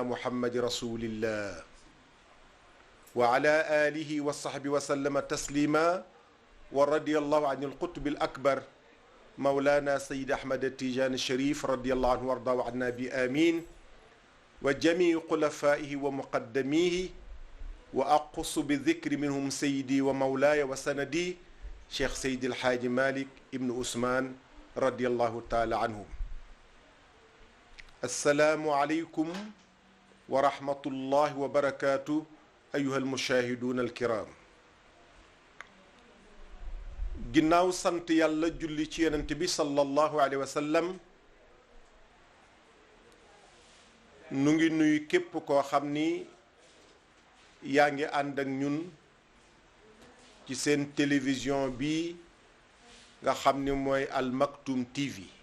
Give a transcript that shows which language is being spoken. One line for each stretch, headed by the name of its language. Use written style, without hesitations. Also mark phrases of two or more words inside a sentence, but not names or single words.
Arabic: محمد رسول الله وعلى آله وصحبه وسلم تسليما ورضي الله عن القطب الأكبر مولانا سيد أحمد التيجان الشريف رضي الله عنه وارضاه عنا بآمين وجميع خلفائه ومقدميه وأقص بالذكر منهم سيدي ومولاي وسندي شيخ سيد الحاج مالك ابن عثمان رضي الله تعالى عنهم. السلام عليكم ورحمة الله وبركاته أيها المشاهدون الكرام.
Wolof: ginnaaw sant yàlla julli ci yonent bi
Arabic: صلى الله عليه وسلم
Wolof: nu ngi nuyu képp koo xam ni yaa ngi ànd ak ñun ci seen télévision bi nga xam ni mooy Al Maktoum TV.